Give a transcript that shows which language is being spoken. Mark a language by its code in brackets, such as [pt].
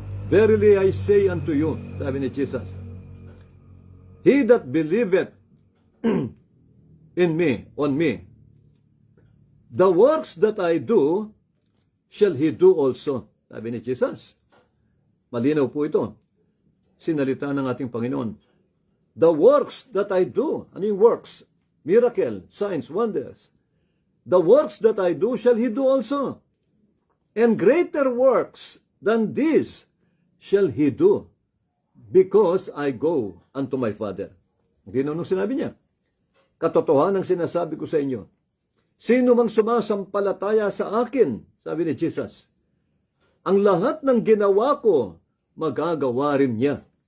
[en] Verily I say unto you, [tl] sabi ni Jesus, [en] he that believeth in me, on me, the works that I do, shall he do also. [tl] Sabi ni Jesus. Malinaw po ito. Sinalita ng ating Panginoon. [en] The works that I do. [tl] Ano yung works? [en] Miracle, signs, wonders. The works that I do, shall he do also. And greater works than these shall he do, because I go unto my Father. [tl] Ginoo sinabi niya, katotohanan ang sinasabi ko sa inyo, sino mang sumasampalataya sa akin, sabi ni Jesus, ang lahat ng ginawa ko, magagawa rin niya.